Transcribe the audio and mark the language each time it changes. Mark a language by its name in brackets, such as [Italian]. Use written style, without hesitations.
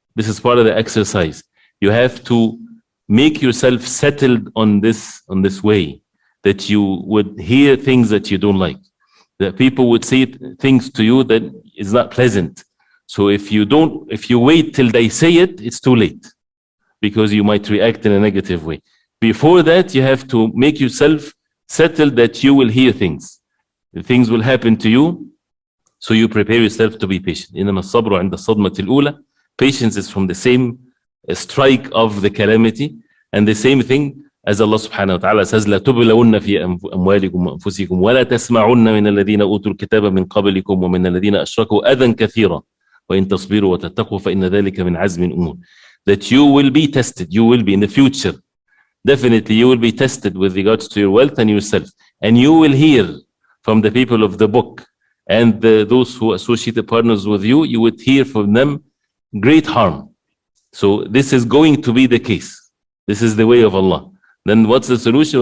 [English] This is part of the exercise. You have to make yourself settled on this way, that you would hear things that you don't like, that people would say things to you that is not pleasant. So if you wait till they say it, it's too late, because you might react in a negative way. Before that, you have to make yourself settled that you will hear things. Things will happen to you, so you prepare yourself to be patient. [Arabic] إنما الصبر عند الصدمة الأولى. [English] Patience is from the same strike of the calamity, and the same thing as Allah subhanahu wa ta'ala says, [Arabic] لا تبلون في أموالكم وأنفسكم ولا تسمعن من الذين أوتوا الكتاب من قبلكم ومن الذين أشركوا أذى كثيرا وإن تصبروا وتتقوا فإن ذلك من عزم الأمور. [English] That you will be tested, you will be in the future. Definitely you will be tested with regards to your wealth and yourself. And you will hear from the people of the book and those who associated partners with you, you would hear from them great harm. So this is going to be the case. This is the way of Allah. Then what's the solution?